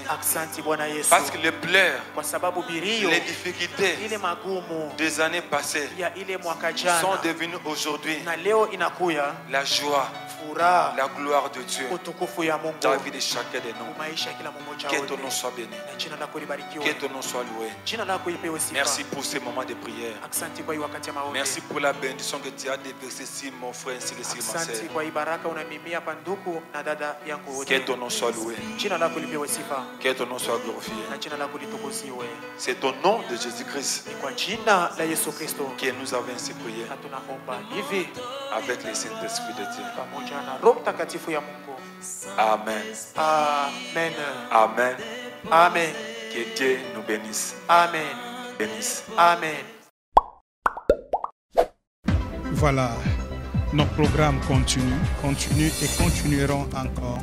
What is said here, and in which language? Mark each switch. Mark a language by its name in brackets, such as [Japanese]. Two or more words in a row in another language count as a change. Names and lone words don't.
[French] Parce que les pleurs, les difficultés des années passées sont devenues aujourd'hui la joie, la gloire de Dieu dans la vie de chacun de nous. Que ton nom soit béni. Que ton nom soit loué. Merci pour ces moments de prière. Merci pour la bénédiction que tu as déversée sur mon frère ainsi que sur ma [Swahili] Asante [French] sœur. [Swahili] kwa hii baraka unamimia pa ndugu na dada yangu wote. [French] Que ton nom soit loué. [Swahili] Jina lako lipewe sifa [French] Que ton nom soit glorifié. [Swahili] na jina lako litukuziwe. [French] C'est au nom de Jésus-Christ [Swahili] Ni kwa jina la Yesu Kristo [French] que nous avons ainsi prié [Swahili] na tunaomba hivi [French] avec le Saint-Esprit de Dieu. [Swahili] pamoja na Roho Mtakatifu ya Mungu. Amen. Amen. Amen. Amen. [French] Que Dieu nous bénisse. Amen. Bénisse. Amen. Voilà, nos programmes continuent et continueront encore.